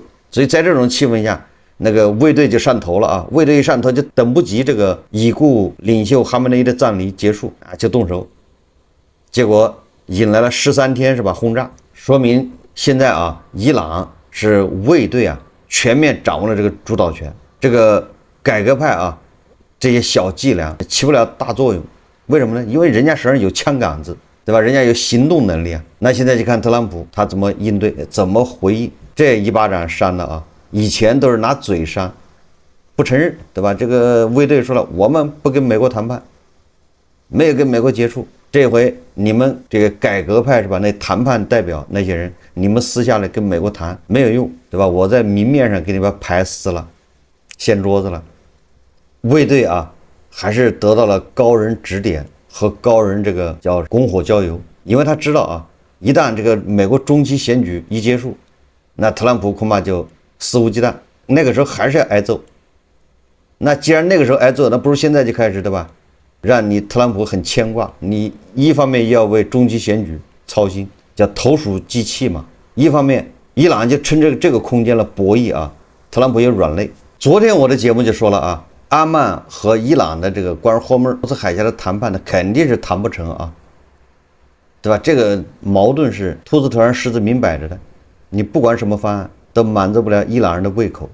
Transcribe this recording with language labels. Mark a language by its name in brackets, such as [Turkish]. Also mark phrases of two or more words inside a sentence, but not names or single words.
[Chinese] 所以在這種氣氛下，那個衛隊就上頭了衛队一上頭就等不及這個已故領袖哈梅内伊的葬禮結束就動手，結果引來了13天是吧轟炸，說明現在伊朗是衛隊全面掌握了這個主導權，這個改革派這些小伎倆起不了大作用。為什麼呢？因為人家手上有槍桿子，對吧？人家有行動能力那现在就看特朗普他怎麼應對，怎麼回應。這一巴掌扇的以前都是拿嘴扇，不承認，對吧？這個衛隊說了，我們不跟美國談判，沒有跟美國接觸。這回你們這個改革派是吧？那談判代表那些人，你們私下來跟美國談沒有用，对吧？我在明面上給你们牌撕了，掀桌子了。衛隊還是得到了高人指點和高人這個叫拱火澆油，因為他知道一旦這個美國中期選舉一結束，那特朗普恐怕就肆無忌憚，那個時候還是要挨揍。那既然那個時候挨揍，那不如現在就開始，對吧？讓你特朗普很牽掛。你一方面要為中期選舉操心，叫投鼠忌器嘛；一方面，伊朗就趁這個空間了博弈啊，特朗普也軟肋。昨天我的節目就說了啊，阿曼和伊朗的這個關於霍爾木茲海峽的談判呢，肯定是談不成啊，對吧？這個矛盾是兔子頭上獅子明擺着的，你不管什麼方案都滿足不了伊朗人的胃口。